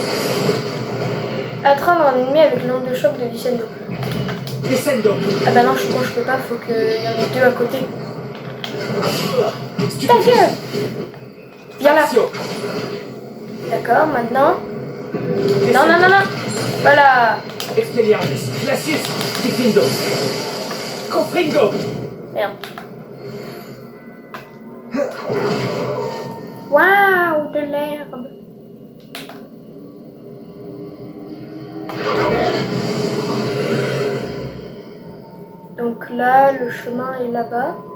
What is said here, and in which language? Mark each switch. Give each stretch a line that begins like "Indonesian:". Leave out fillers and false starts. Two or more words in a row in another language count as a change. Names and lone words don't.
French: Atteindre un ennemi avec l'onde de choc de Descendo. Descendo. Ah bah non, je peux pas, faut qu'il y en ait deux à côté. Ta gueule! Viens là. Accio. D'accord, maintenant. Non. Voilà. Expelliarmus. Glacius, Diffindo. Confringo. Merde. Waouh, de l'herbe. Donc là, le chemin est là-bas.